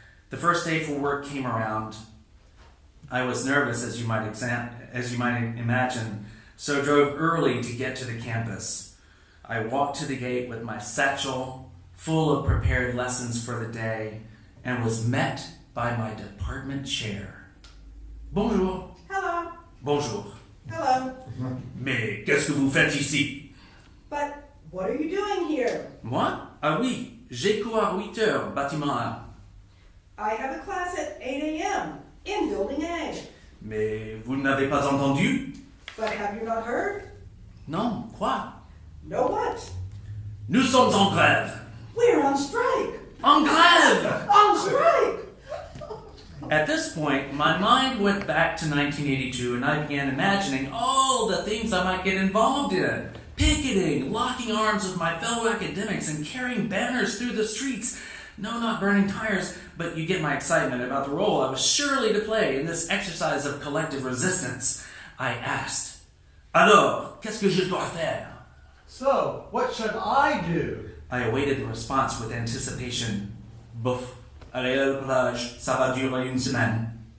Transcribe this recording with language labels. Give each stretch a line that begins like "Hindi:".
English: The first day for work came around. I was nervous, as you might imagine, so drove early to get to the campus. I walked to the gate with my satchel full of prepared lessons for the day and was met by my department chair.
French: Bonjour.
English: Hello.
French: Bonjour.
English: Hello.
French: Mais qu'est-ce que vous faites ici?
English: But what are you doing here?
French: Moi? Ah oui, j'ai cours à 8 heures, bâtiment A.
English: I have a class at 8 a.m. in Building A.
French: Mais vous ne m'avez pas entendu?
English: But have you not heard?
French: Non, quoi?
English: No what?
French: Nous sommes en grève.
English: We're on strike.
French: En grève!
English: On strike! At this point, my mind went back to 1982 and I began imagining all the things I might get involved in. Picketing, locking arms with my fellow academics, and carrying banners through the streets. No, not burning tires, but you get my excitement about the role I was surely to play in this exercise of collective resistance. I asked,
French: Alors, qu'est-ce que je dois faire?
English: So, what should I do? I awaited the response with anticipation. Bouf.
French: Aller à la plage, ça va durer une semaine.